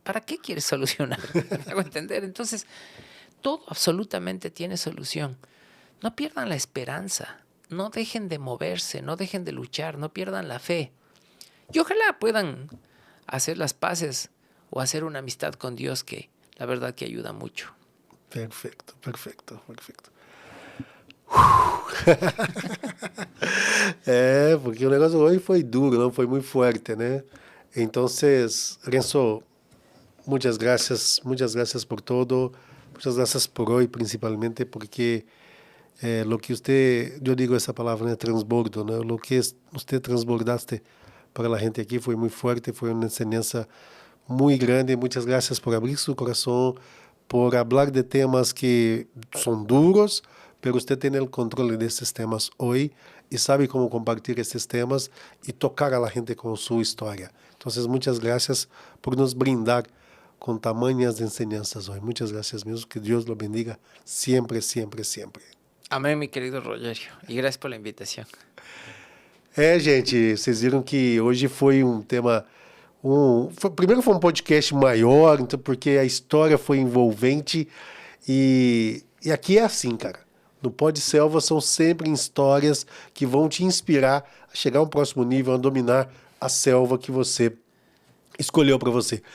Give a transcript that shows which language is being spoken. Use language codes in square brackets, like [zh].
[es] ¿Para qué quieres solucionar? ¿Me hago entender? Entonces, todo absolutamente tiene solución. No pierdan la esperanza. No dejen de moverse, no dejen de luchar, no pierdan la fe. Y ojalá puedan hacer las paces o hacer una amistad con Dios, que la verdad que ayuda mucho. Perfecto. [pt] Porque o negócio hoje foi duro, não foi muito forte, né? [es] Então, Renzo, muchas gracias por todo, muchas gracias por hoy principalmente, porque lo que usted, yo digo esa palabra, ¿no? Transbordo, ¿no? Lo que usted transbordaste para la gente aquí fue muy fuerte, fue una enseñanza muy grande. Muchas gracias por abrir su corazón, por hablar de temas que son duros, pero usted tiene el control de estos temas hoy y sabe cómo compartir estos temas y tocar a la gente con su historia. Entonces, muchas gracias por nos brindar con tamañas enseñanzas hoy. Muchas gracias mesmo, que Dios lo bendiga siempre. Amén, mi querido Rogerio, y gracias por la invitación. [pt] Gente, vocês viram que hoje foi um tema... primeiro foi um podcast maior, então, porque a história foi envolvente e aqui é assim, cara. No Pod Selva são sempre histórias que vão te inspirar a chegar a um próximo nível, a dominar a selva que você escolheu para você.